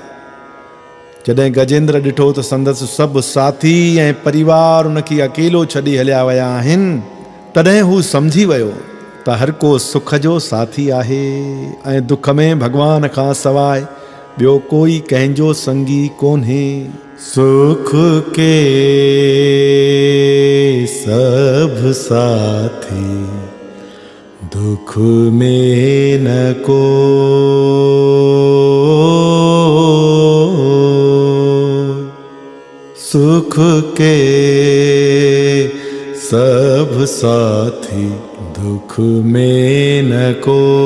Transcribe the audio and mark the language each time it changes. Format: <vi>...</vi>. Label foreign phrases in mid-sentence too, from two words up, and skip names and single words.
<sd>जॾहिं गजेंद्र ॾिठो त संदसि सभु साथी ऐं परिवार उनखे अकेलो छॾे हलिया विया आहिनि तॾहिं हू सम्झी वियो त हर को सुख जो साथी आहे ऐं दुख में भॻवान खां सवाइ ॿियो कोई कंहिंजो संगी कोन्हे।</sd> <hi>सुख के सब साथी दुख में न को, सुख के सब साथी दुख में न को।</hi>